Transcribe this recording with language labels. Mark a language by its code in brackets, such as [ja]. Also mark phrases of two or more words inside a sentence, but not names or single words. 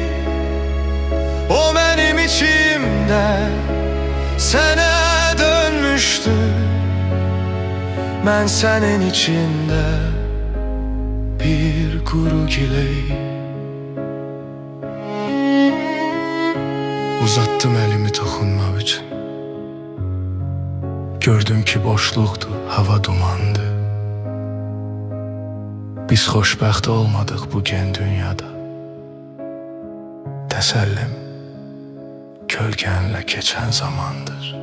[tr] O benim içimde sene dönmüştü. Ben senin içinde bir kuru giley. [az] Uzattım elimi toxunmaq üçün. Gördüm ki boşluqdur, hava dumandı. Biz xoşbəxt olmadıq bu gen dünyada. Təsəllim kölgənlə keçən zamandır.